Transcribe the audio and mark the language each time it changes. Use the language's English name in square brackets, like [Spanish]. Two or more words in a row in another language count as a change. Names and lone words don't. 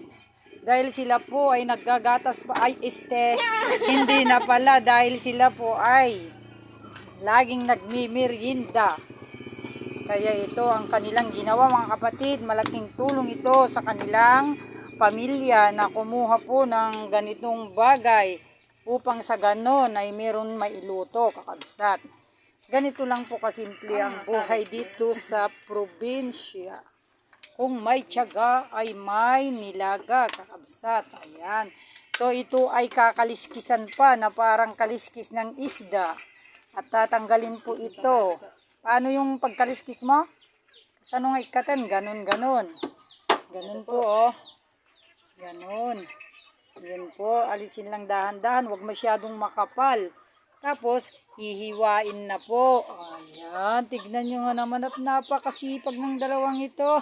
[Filipino] Dahil sila po ay naggagatas pa, hindi na pala dahil sila po ay laging nagmimerienda. Kaya ito ang kanilang ginawa, mga kapatid. Malaking tulong ito sa kanilang pamilya na kumuha po ng ganitong bagay upang sa ganon ay meron mailuto, kakabsat. Ganito lang po kasimple ang buhay dito sa probinsya. Kung may tiyaga ay may nilaga, kakabsat. Ayan. So ito ay kakaliskisan pa na parang kaliskis ng isda. At tatanggalin po ito. Paano yung pagkaliskis mo? [Iloko] Saan nga ikatan? [Filipino] Ganon. Ganon po, oh. Ganon. Yan po, alisin lang dahan-dahan, huwag masyadong makapal. Tapos, hihiwain na po. Ayan, tignan nyo nga naman at napakasipag ng dalawang ito.